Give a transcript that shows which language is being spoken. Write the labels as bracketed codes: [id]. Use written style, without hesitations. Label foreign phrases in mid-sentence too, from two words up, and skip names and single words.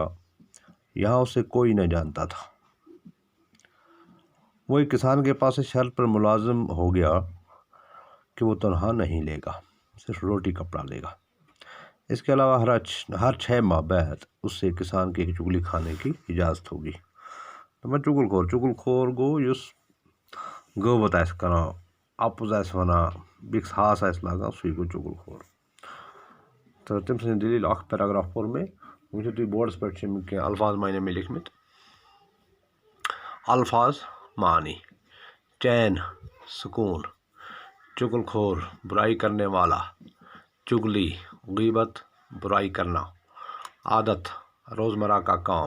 [ur] یہاں اسے کوئی نہ جانتا تھا۔ وہ ایک کسان کے پاس اس شرط پر ملازم ہو گیا کہ وہ تنہا نہیں لے گا، صرف روٹی کپڑا لے گا۔ اس کے علاوہ ہر 6 ماہ بعد اس سے کسان کی چگلی کھانے کی اجازت ہوگی۔ [ks] تو میں چگل خور گو یس غوبت آس کران، اپز آس ونان، بیکس ہاس آس لاگان، سُے گو چگل خور۔ تو تم سٕنٛز دلیل اکھ پیراگراف پوٚر مےٚ۔ وٕچھِو تُہۍ بورڈس پٮ۪ٹھ چھِ کینٛہہ الفاظ معنی میں لیکھمٕتۍ۔ [ur] الفاظ معنی: چین، سکون، چگل خور، برائی کرنے والا، چگلی، غیبت، برائی کرنا، عادت، روزمرہ کا کام۔